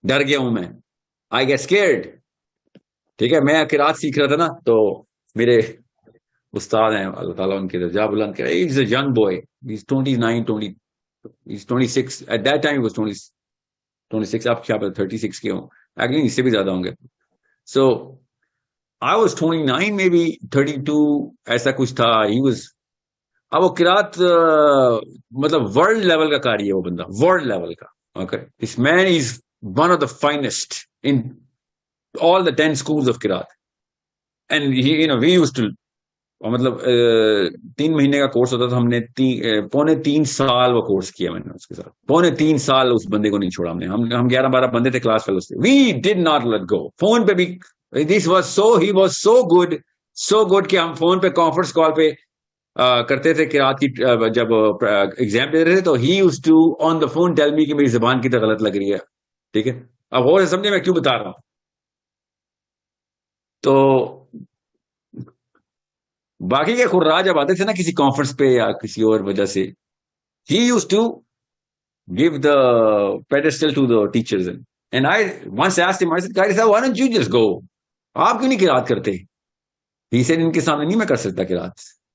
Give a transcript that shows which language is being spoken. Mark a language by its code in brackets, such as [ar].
[ur] ڈر گیا ہوں میں, [en] I get scared. [ur] ٹھیک ہے, میں قرات سیکھ رہا تھا نا, تو میرے استاد ہیں اللہ تعالیٰ ان کے درجہ بلند کرے, [en] He is a young boy, he is 29 he's 26 at that time. He was 26. [ur] آپ کیا پتہ 36 کے ہوں, ایکچولی اس سے بھی زیادہ ہوں گے. [en] So I was 29 maybe 32 [ur] ایسا کچھ تھا. [en] He was, [ur] اب وہ قرات مطلب ورلڈ لیول کا قاری ہے وہ بندہ, ورلڈ لیول کا. [en] Okay, this man is one of the finest in all the 10 schools of قرات, and he, we used to [ur] اور مطلب 3 مہینے کا کورس ہوتا تھا, ہم نے 3.25 سال وہ کورس کیا میں نے اس کے ساتھ. 3.25 سال اس بندے کو نہیں چھوڑا ہم نے. ہم 11-12 بندے تھے کلاس فیلوز تھے. [en] We did not let go. [ur] Phone پہ بھی [en] this was he was so good [ur] کہ ہم فون پہ کانفرنس کال پہ کرتے تھے قرات کی. جب ایگزام دے رہے تھے تو [en] he used to on the phone tell me [ur] کہ میری زبان کی طرح غلط لگ رہی ہے. ٹھیک ہے, اب غور سے سمجھے میں کیوں بتا رہا ہوں. تو باقی کے خراج جب آتے تھے نا کسی کانفرنس پہ یا کسی اور وجہ سے, [en] he used to give the pedestal to the teachers. And I once asked him, I said, Qari sahab, why don't you just go? [ur] آپ کیوں نہیں قرات کرتے؟ [en] He said, [ur] ان کے سامنے نہیں میں کر سکتا قرات.